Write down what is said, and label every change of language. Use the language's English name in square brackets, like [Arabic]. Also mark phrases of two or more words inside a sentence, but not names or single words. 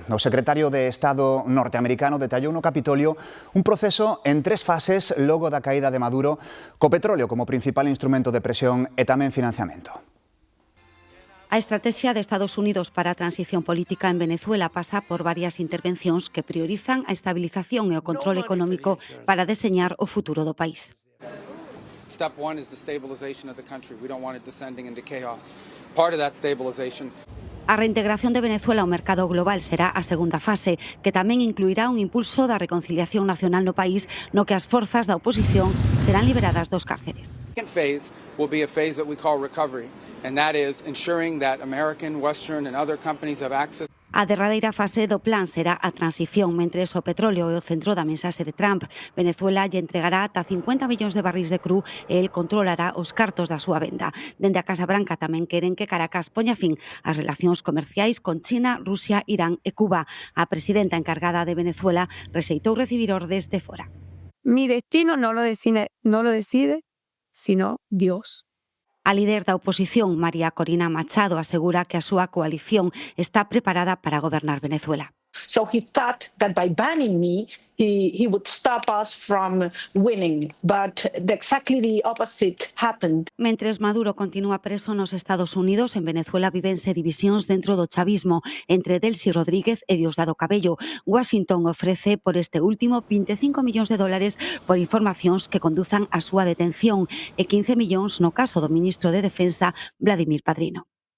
[Galician] O secretario de Estado norteamericano detallou no Capitolio un proceso en 3 fases logo da caída de Maduro, co petróleo como principal instrumento de presión e tamén financiamento. A estrategia de Estados Unidos para a transición política en Venezuela pasa por varias intervencións que priorizan a estabilización e o control económico para deseñar o futuro do país. [English] Step 1 is the stabilization of the country. We don't want it descending into chaos. Part of that stabilization. [Galician] A reintegración de Venezuela ao mercado global será a segunda fase, que tamén incluirá un impulso da reconciliación nacional no país, no que as forzas da oposición serán liberadas dos cárceres. [English] Second phase will be a phase that we call recovery, and that is ensuring that American, Western and other companies have access. [Galician] A derradeira fase do plan será a transición, mentres o petróleo é o centro da mensaxe de Trump. Venezuela lle entregará ata 50 millóns de barrís de cru e el controlará os cartos da súa venda. Dende a Casa Branca tamén queren que Caracas poña fin ás relacións comerciais con China, Rusia, Irán e Cuba. A presidenta encargada de Venezuela rexeitou recibir ordes de fora. [Spanish] Mi destino no lo decide, sino Dios. [Galician] A líder da oposición, María Corina Machado, asegura que a súa coalición está preparada para gobernar Venezuela. [English] So he thought that by banning me, he would stop us from winning, but exactly the opposite happened. [Galician] Mentres Maduro continúa preso nos Estados Unidos, en Venezuela vívense divisións dentro do chavismo entre Delcy Rodríguez e Diosdado Cabello. Washington ofrece por este último 25 millóns de dólares por informacións que conduzan a súa detención e 15 millóns no caso do ministro de Defensa, Vladimir Padrino.